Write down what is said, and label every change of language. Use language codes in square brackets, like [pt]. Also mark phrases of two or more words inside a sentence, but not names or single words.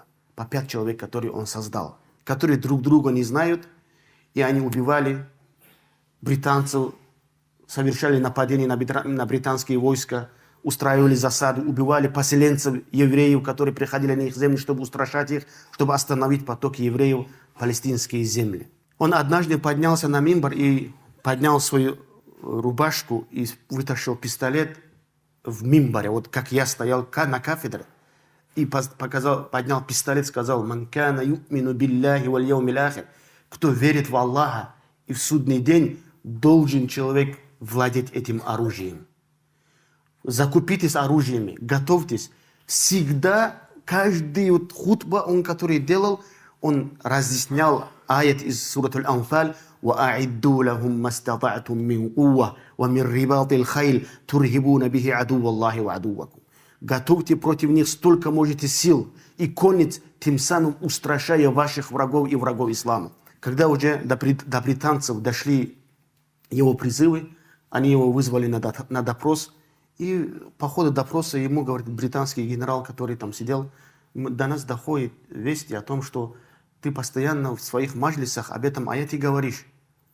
[ru] По 5 человек, которые он создал, которые друг друга не знают, и они убивали британцев, совершали нападения на британские войска, устраивали засады, убивали поселенцев, евреев, которые приходили на их земли, чтобы устрашать их, чтобы остановить поток евреев в палестинские земли. Он однажды поднялся на мимбар и поднял свою рубашку и вытащил пистолет в мимбаре, вот как я стоял на кафедре, и поднял пистолет, сказал: [ar] «من كان يؤمن بالله واليوم الآخر». [ru] Кто верит в Аллаха и в судный день, должен человек владеть этим оружием. Закупитесь оружиями, готовьтесь. Всегда, каждый хутба, который делал, он разъяснял аят из сурат Аль-Анфаль: [ar] «وأعدوا لهم ما استطعتم من قوة ومن رباط الخيل ترهبون به عدو الله وعدوكم». [ru] Готовьте против них столько можете сил и конниц, тем самым устрашая ваших врагов и врагов ислама. Когда уже до британцев дошли его призывы, они его вызвали на допрос, и по ходу допроса ему говорит британский генерал, который там сидел: до нас доходит вести о том, что ты постоянно в своих маджлисах об этом аяте говоришь.